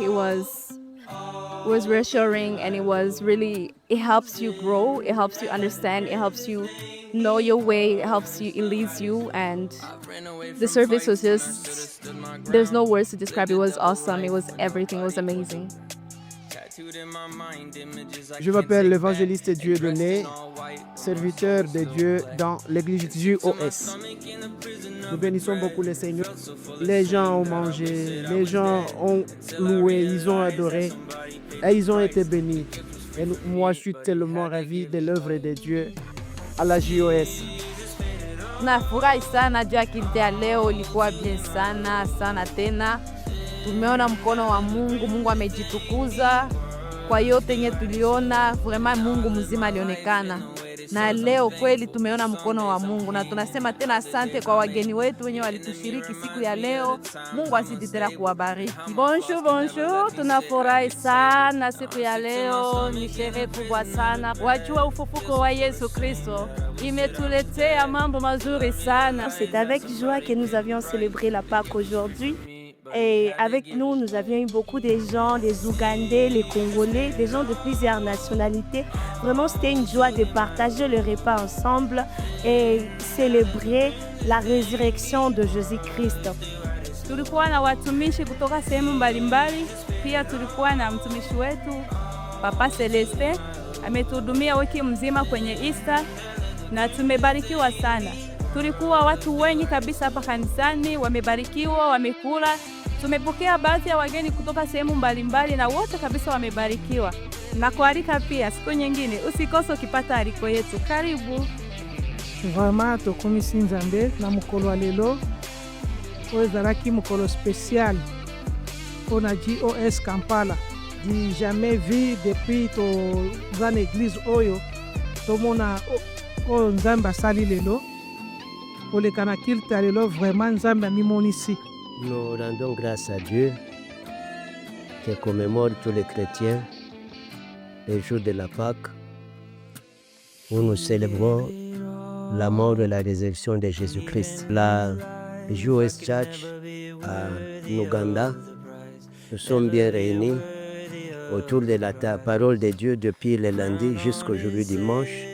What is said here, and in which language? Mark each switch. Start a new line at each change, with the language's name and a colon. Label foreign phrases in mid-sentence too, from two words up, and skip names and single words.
English: It was reassuring, and it helps you grow. It helps you understand. It helps you know your way. It leads you, and the service was just, there's no words to describe. It was awesome. It was everything. It was amazing.
French: Je m'appelle l'évangéliste Dieudonné, serviteur de Dieu dans l'église JOS. Nous bénissons beaucoup le Seigneur. Les gens ont mangé, les gens ont loué, ils ont adoré et ils ont été bénis. Et moi, je suis tellement ravi de l'œuvre de Dieu à la JOS.
Swahili: Nafurahi sana juu akili ya leo ilikuwa bien sana tena. Tumeona mkono wa Mungu. Mungu amejitukuza kwa yote yenye tuliona. Vraiment Mungu mzima alionekana. na leo kweli tumeona mkono wa Mungu, na tunasema tena asante kwa wageni wetu wenye walitushiriki siku ya leo. Mungu azidi tena kuwabariki.
French: Bonjour, bonjour.
Swahili: Tunafurahi sana siku ya leo, ni sherehe kubwa sana. Wajua ufufuko wa Yesu Kristo imetuletea mambo mazuri sana.
French: C'est avec joie que nous avions célébré la Pâque aujourd'hui. Et avec nous, nous avions eu beaucoup de gens, des Ougandais, les Congolais, des gens de plusieurs nationalités. Vraiment, c'était une joie de partager le repas ensemble et célébrer la résurrection de Jésus-Christ.
Swahili: Tulikuwa na watumishi kutoka sehemu mbalimbali, pia tulikuwa na mtumishi wetu Papa Celeste ametuhudumia wiki mzima kwenye Easter na tumebarikiwa sana. Tulikuwa watu wengi kabisa hapa kanisani, wamebarikiwa, wamekula. Tumepokea baadhi ya wageni kutoka sehemu mbalimbali na wote kabisa wamebarikiwa. Na kualika pia siku nyingine usikose ukipata aliko yetu. Karibu.
Lingala: Vraiment tokomisi Nzambe na mokolo lelo oyo ezalaki mokolo spécial mpona JOS Kampala.
French: Di jamais vu depuis
Lingala: toza na église oyo tomona oyo Nzambe asali lelo koleka na kilte ya lelo. Vraiment Nzambe amimonisi.
French: Nous rendons grâce à Dieu qui commémore tous les chrétiens le jour de la Pâque où nous célébrons la mort et la résurrection de Jésus-Christ. La JOS Church à Uganda, nous sommes bien réunis autour de la parole de Dieu depuis le lundi jusqu'aujourd'hui dimanche